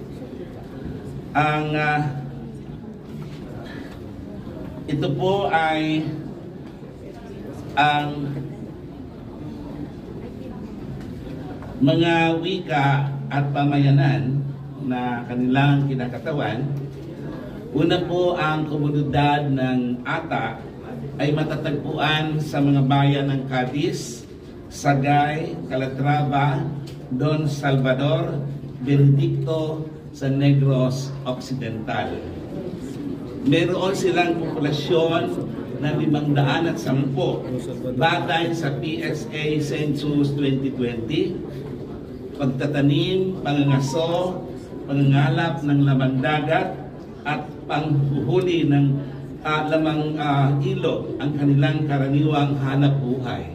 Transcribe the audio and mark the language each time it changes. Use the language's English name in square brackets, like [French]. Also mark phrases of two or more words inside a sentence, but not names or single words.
[Filipino] Ito po ay ang mga wika at pamayanan na kanilang kinakatawan. Una po ang komunidad ng Ata ay matatagpuan sa mga bayan ng Cadiz, Sagay, Calatrava, Don Salvador, Benedicto, sa Negros Occidental. Meron silang populasyon na 510 batay sa PSA Census 2020, pagtatanim, pangangaso, pangangalap ng lamang dagat at panghuhuli ng lamang ilog ang kanilang karaniwang hanap buhay.